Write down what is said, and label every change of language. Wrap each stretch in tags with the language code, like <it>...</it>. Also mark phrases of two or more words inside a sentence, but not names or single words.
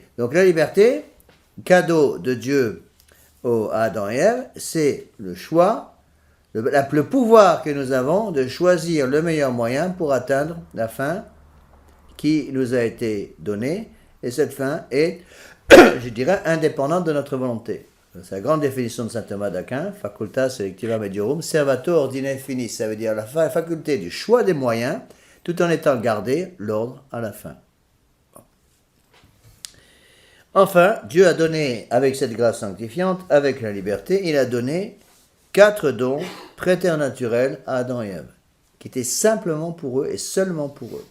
<fr>Donc la liberté, cadeau de Dieu à Adam et Ève, c'est le choix, le pouvoir que nous avons de choisir le meilleur moyen pour atteindre la fin qui nous a été donnée, et cette fin est, je dirais, indépendante de notre volonté. C'est la grande définition de saint Thomas d'Aquin,</fr> <la>facultas selectiva mediorum, servator ordine finis,</la> <fr>ça veut dire la faculté du choix des moyens, tout en étant gardé l'ordre à la fin. Bon. Enfin, Dieu a donné, avec cette grâce sanctifiante, avec la liberté, il a donné 4 dons préternaturels à Adam et Ève, qui étaient simplement pour eux et seulement pour eux.</fr>